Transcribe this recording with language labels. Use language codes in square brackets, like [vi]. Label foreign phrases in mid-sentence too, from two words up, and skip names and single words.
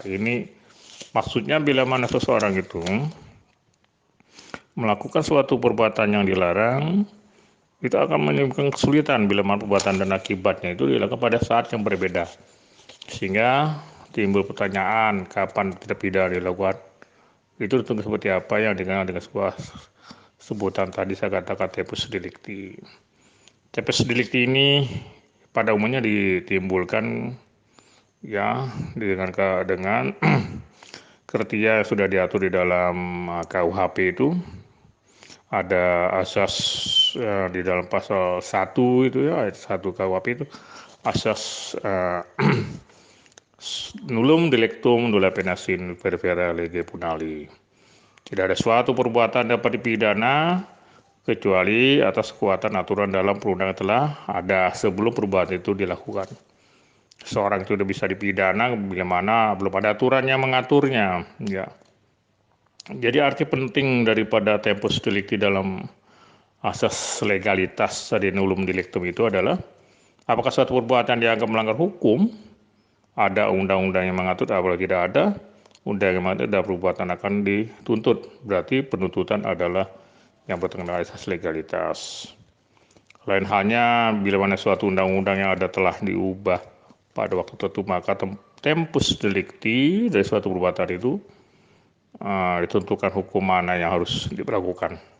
[id] Ini maksudnya bila mana seseorang itu melakukan suatu perbuatan yang dilarang, itu akan menimbulkan kesulitan bila mana perbuatan dan akibatnya itu dilakukan pada saat yang berbeda. Sehingga timbul pertanyaan kapan tindak pidana dilakukan. Itu tentu seperti apa yang dikenal dengan sebuah sebutan tadi saya katakan [la] tempus delicti. Tempus delicti [id] ini pada umumnya ditimbulkan, ya, dengan kriteria sudah diatur di dalam KUHP. Itu ada asas di dalam pasal 1 itu, ya, ayat 1 KUHP itu asas [la] nullum delictum nulla pena sine pervera lege punali. [id] Tidak ada suatu perbuatan dapat dipidana kecuali atas kekuatan aturan dalam perundangan telah ada sebelum perbuatan itu dilakukan. Seorang itu sudah bisa dipidana bila mana belum ada aturan yang mengaturnya, ya. Jadi arti penting daripada [la] tempus delicti [id] dalam asas legalitas [la] ad nullum delictum [id] itu adalah apakah suatu perbuatan dianggap melanggar hukum, ada undang-undang yang mengatur, apabila tidak ada undang yang mengatur, ada perbuatan akan dituntut. Berarti penuntutan adalah yang bertentangan asas legalitas. Lain halnya bila mana suatu undang-undang yang ada telah diubah pada waktu tertentu, maka [la] tempus delicti [id] dari suatu perbuatan itu ditentukan hukum mana yang harus diberlakukan.